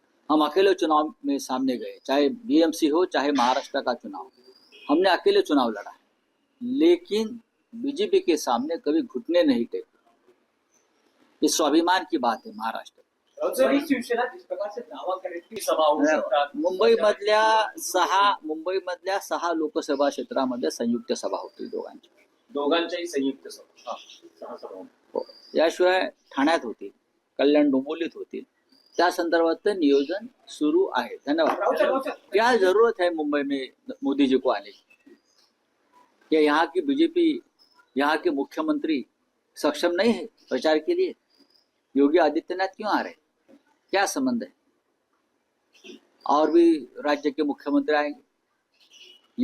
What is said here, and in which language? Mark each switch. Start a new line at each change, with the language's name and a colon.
Hindi: हम अकेले चुनाव में सामने गए, चाहे बीएमसी हो चाहे महाराष्ट्र का चुनाव, हमने अकेले चुनाव लड़ा है, लेकिन बीजेपी के सामने कभी घुटने नहीं टेके। ये स्वाभिमान की बात है महाराष्ट्र।
Marathi: शिवसेना
Hindi: जिस प्रकार से दावा
Marathi: करेल की सभा होऊ शकतात, मुंबईमधल्या 6 लोकसभा क्षेत्रामध्ये संयुक्त सभा होतील दोघांच्याही संयुक्त सभा, 6 सभा हो. याशिवाय ठाण्यात होतील, कल्याण डोंबिवलीत होतील, त्या संदर्भात नियोजन सुरू आहे. धन्यवाद.
Hindi: क्या जरूरत है मुंबई में मोदी जी को आने की? क्या यहाँ की बीजेपी, यहाँ के मुख्यमंत्री सक्षम नहीं है प्रचार के लिए? योगी आदित्यनाथ क्यों आ रहे? क्या संबंध है? और भी राज्य के मुख्यमंत्री आएंगे।